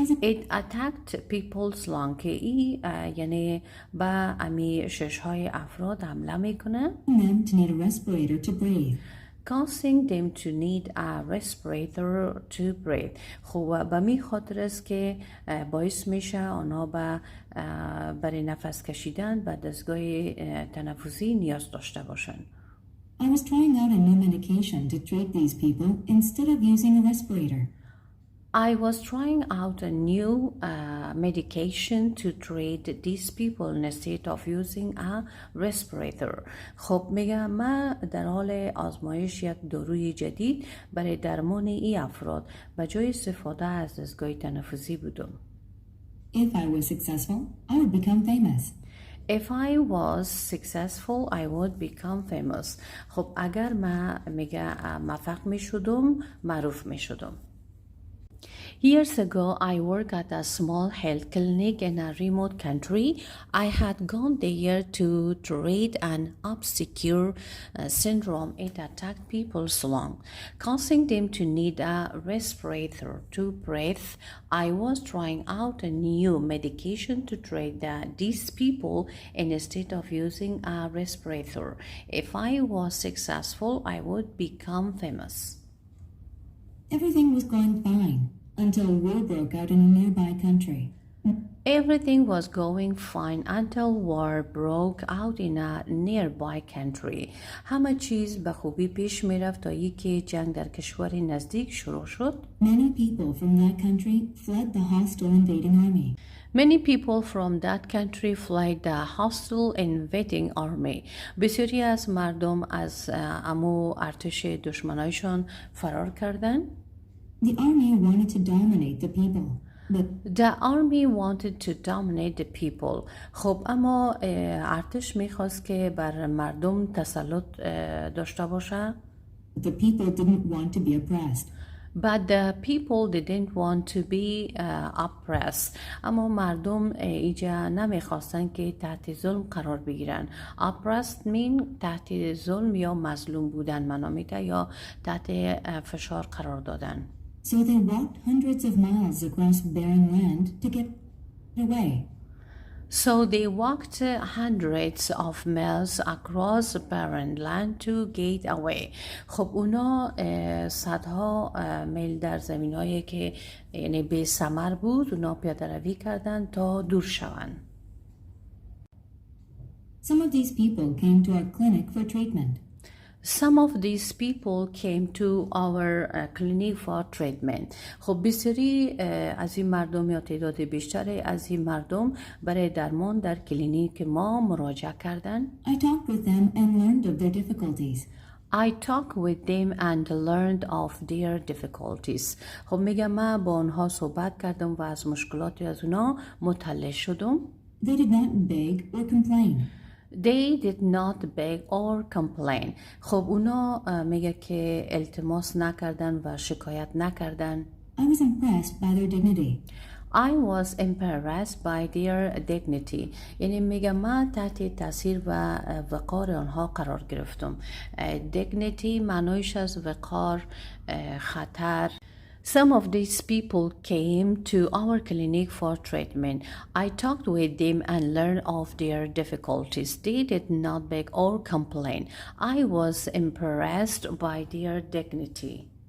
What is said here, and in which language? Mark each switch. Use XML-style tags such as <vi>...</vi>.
<en>It attacked people's lung،</en> <fa>که ای یعنی به امی ششهای افراد حمله میکنه.</fa> <en>Them to need a respirator to breathe. Causing them to need a respirator to breathe.</en> <fa>خب به می خاطر است که باعث میشه آنها برای نفس کشیدن به دستگاه تنفسی نیاز داشته باشند.</fa> <en>I was trying out a new medication to treat these people instead of using a respirator. I was trying out a new medication to treat these people instead of using a respirator.</en> <fa>خب میگم من در حال آزمایش یک داروی جدید برای درمان این افراد به جای استفاده از دستگاه تنفسی بودم.</fa> <en>If I was successful, I would become famous. If I was successful, I would become famous.</en> <fa>خب اگر من میگه موفق میشدم معروف میشدم.</fa> <en>Years ago, I worked at a small health clinic in a remote country. I had gone there to treat an obscure syndrome. It attacked people's lungs, causing them to need a respirator to breathe. I was trying out a new medication to treat these people instead of using a respirator. If I was successful, I would become famous. Everything was going fine until war broke out in a nearby country. Everything was going fine until war broke out in a nearby country.</en> <fa>همه چیز به خوبی پیش می رفت تا اینکه جنگ در کشور نزدیک شروع شد.</fa> <en>Many people from that country fled the hostile invading army. Many people from that country fled the hostile invading army.</en> <fa>بسیاری از مردم از امو ارتش دشمنایشان فرار کردند.</fa> <en>The army wanted to dominate the people. The army wanted to dominate the people.</en> <fa>خب اما ارتش میخواست که بر مردم تسلط داشته باشه.</fa> <en>The people didn't want to be oppressed. But the people didn't want to be oppressed.</en> <fa>اما مردم ایجا نمیخواستن که تحت ظلم قرار بگیرن.</fa> <en>Oppressed mean</en> <fa>تحت ظلم یا مظلوم بودن معنا میده یا تحت فشار قرار دادن.</fa> <en>So they walked hundreds of miles across barren land to get away. So they walked hundreds of miles across barren land to get away.</en> <fa>خب اونا صدها میل در زمینایی که یعنی بی ثمر بود اونا پیاده روی کردن تا دور شوند.</fa> <en>Some of these people came to our clinic for treatment. Some of these people came to our clinic for treatment.</en> <fa>خب بسیاری از این مردم یا تعداد بیشتری از این مردم برای درمان در کلینیک ما مراجعه کردند.</fa> <en>I talked with them and learned of their difficulties. I talked with them and learned of their difficulties.</en> <fa>خب میگم من با آنها صحبت کردم و از مشکلاتی از اونا مطلع شدم.</fa> <en>They did not beg or complain. They did not beg or complain.</en> <fa>خب اونا میگه که التماس نکردن و شکایت نکردن.</fa> <en>I was impressed by their dignity. I was impressed by their dignity.</en> <fa>یعنی میگه من تحت تاثیر و وقار آنها قرار گرفتم. dignity معنیش از وقار، خطر.</fa> <en>Some of these people came to our clinic for treatment. I talked with them and learned of their difficulties. They did not beg or complain. I was impressed by their dignity.</en>